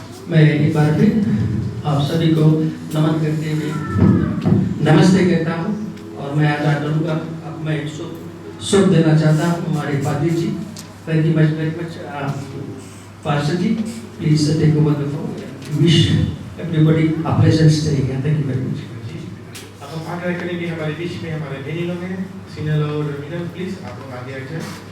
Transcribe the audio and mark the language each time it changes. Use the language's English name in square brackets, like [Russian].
[Hindi] मैं एक बार फिर आप सभी को नमन करते हुए नमस्ते कहता हूँ और मैं आज्ञा करूँगा। अब मैं शुभ देना चाहता हूँ हमारे पादी जी। [English] Thank you very much, Pastor ji. Please take over the phone. Wish everybody a pleasant stay here. Thank you very much. [Hindi] अब हम आगे करेंगे हमारे बीच में हमारे बहनी लोग हैं, सीनियर और मिलन, प्लीज आप लोग आगे आ जाए।